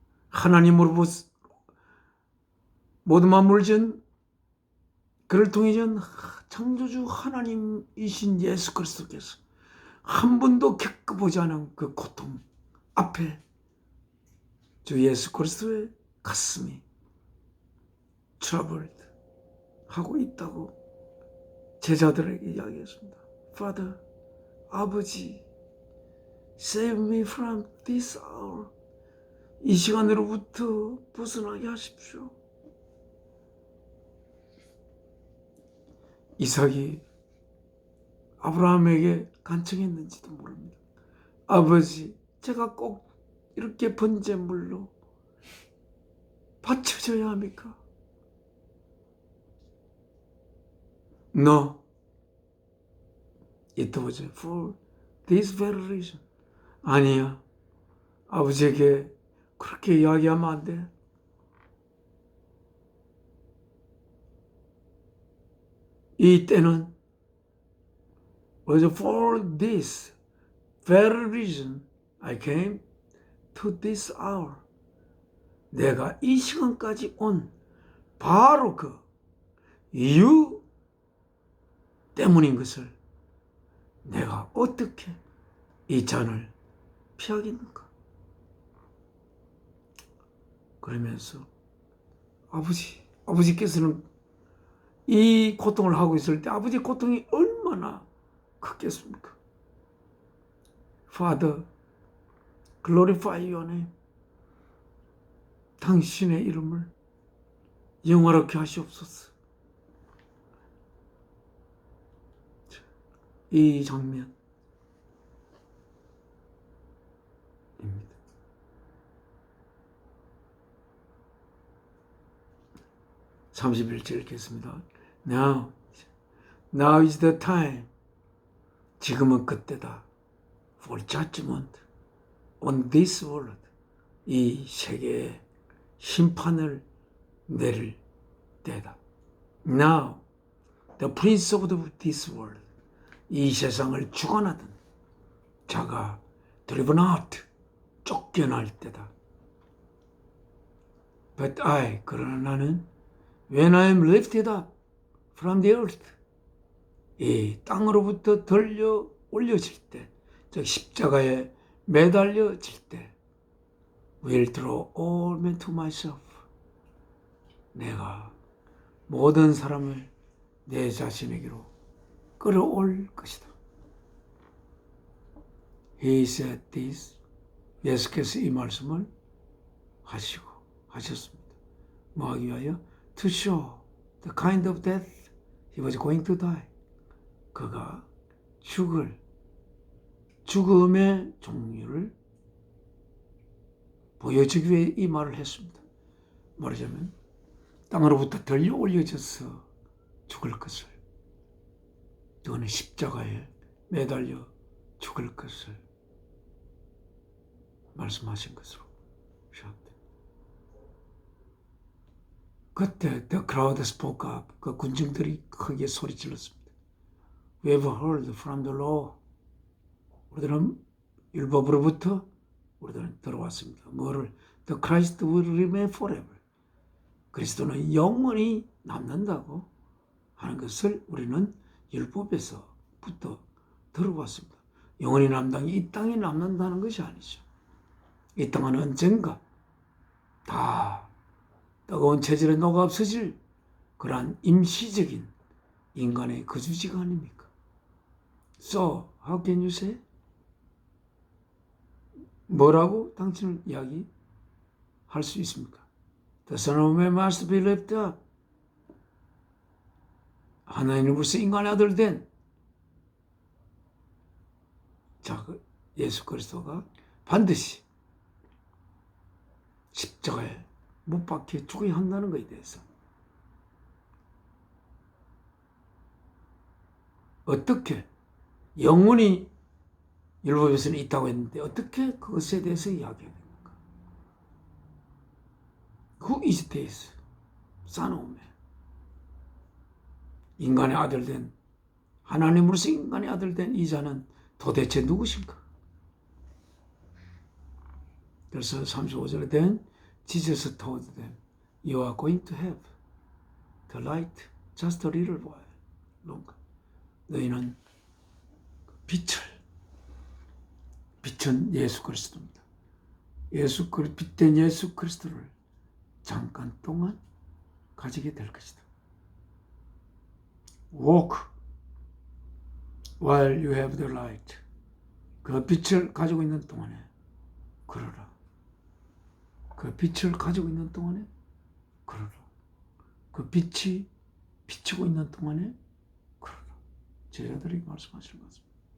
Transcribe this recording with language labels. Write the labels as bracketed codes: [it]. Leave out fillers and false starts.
[ko] 하나님으로부터 모든 만물을 지은 그를 통해 전 창조주 하나님이신 예수 그리스도께서 한 번도 겪어보지 않은 그 고통 앞에 주 예수 그리스도의 가슴이 troubled 하고 있다고 제자들에게 이야기했습니다. [en] Father, [ko] 아버지, [en] save me from this hour. [ko] 이 시간으로부터 벗어나게 하십시오. 이삭이 아브라함에게 간청했는지도 모릅니다. 아버지, 제가 꼭 이렇게 번제물로 바쳐져야 합니까? [en] No. It was for this very reason. [ko] 아니야. 아버지에게 그렇게 이야기하면 안 돼. 이 때는 [en] was for this very reason I came to this hour. [ko] 내가 이 시간까지 온 바로 그 이유 때문인 것을 내가 어떻게 이 잔을 피하겠는가? 그러면서 아버지께서는 이 고통을 하고 있을 때 아버지의 고통이 얼마나 크겠습니까? [en] Father, glorify your name. [ko] 당신의 이름을 영화롭게 하시옵소서. 이 장면입니다. 31절 읽겠습니다. [en] Now is the time. [ko] 지금은 그때다. [en] For judgment on this world. [ko] 이 세계에 심판을 내릴 때다. [en] Now the prince of this world. [ko] 이 세상을 주관하던 자가 [en] driven out. [ko] 쫓겨날 때다. [en] But [ko] 그러나 나는 [en] when I am lifted up from the earth. [ko] 이 땅으로부터 들려 올려질 때, 즉 십자가에 매달려질 때, [en] will draw all men to myself. [ko] 내가 모든 사람을 내 자신에게로 끌어올 것이다. [en] He said this. [ko] 예수께서 이 말씀을 하셨습니다. 뭐 하기 위하여? [en] To show the kind of death he was going to die. [ko] 그가 죽음의 종류를 보여주기 위해 이 말을 했습니다. 말하자면 땅으로부터 들려 올려져서 죽을 것을, 그거는 십자가에 매달려 죽을 것을 말씀하신 것으로 시작됩니다. 그때 [en] the crowd spoke up. [ko] 그 군중들이 크게 소리질렀습니다. [en] We have heard from the law. [ko] 우리들은 율법으로부터 우리들은 들어왔습니다. 뭐를? [en] The Christ will remain forever. [ko] 그리스도는 영원히 남는다고 하는 것을 우리는 율법에서부터 들어봤습니다. 영원히 남다는 게 이 땅에 남는다는 것이 아니죠. 이 땅은 언젠가 다 뜨거운 체질에 녹아 없어질 그러한 임시적인 인간의 거주지가 아닙니까? [en] So, how can you say? [ko] 뭐라고 당신은 이야기할 수 있습니까? [en] The Son of Man must be lifted up. [ko] 하나님으로서 인간의 아들 된 예수 그리스도가 반드시 십자가에 못 박혀 죽어야 한다는 것에 대해서 어떻게 영원히 율법에서는 있다고 했는데 어떻게 그것에 대해서 이야기해야 됩니까? [en] Who is this Son of Man? [ko] 인간의 아들 된 하나님으로서 인간의 아들 된 이 자는 도대체 누구신가? 그래서 35절에 된 [en] Jesus told them, You are going to have the light just a little while longer. [ko] 너희는 빛은 예수 그리스도입니다. 빛된 예수 그리스도를 잠깐 동안 가지게 될 것이다. [en] Walk while you have the light. [ko] 그 빛을 가지고 있는 동안에 걸어라. 그 빛을 가지고 있는 동안에 걸어라. 그 빛이 비치고 있는 동안에 걸어라. 제자들이 말씀하시는 것입니다.